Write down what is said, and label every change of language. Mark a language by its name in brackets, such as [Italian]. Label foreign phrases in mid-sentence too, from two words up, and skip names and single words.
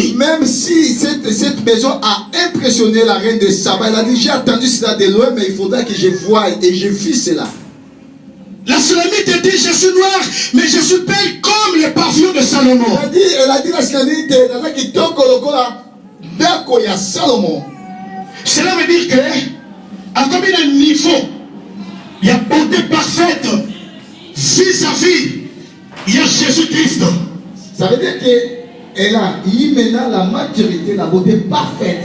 [French] même si cette maison a impressionné la reine de Saba, elle a dit, j'ai attendu cela de loin, mais il faudra que je voie et je vis cela. La Sulamite dit, je suis noire, mais je suis belle comme les pavillons de Salomon. Elle a dit la Sulamite, qui [Lingala] toko lokola dako ya Salomon. [French] Cela veut dire que, à combien de niveaux, il y a beauté parfaite vis-à-vis, il y a Jésus-Christ. Ça veut dire qu'elle a maintenant la maturité, la beauté parfaite.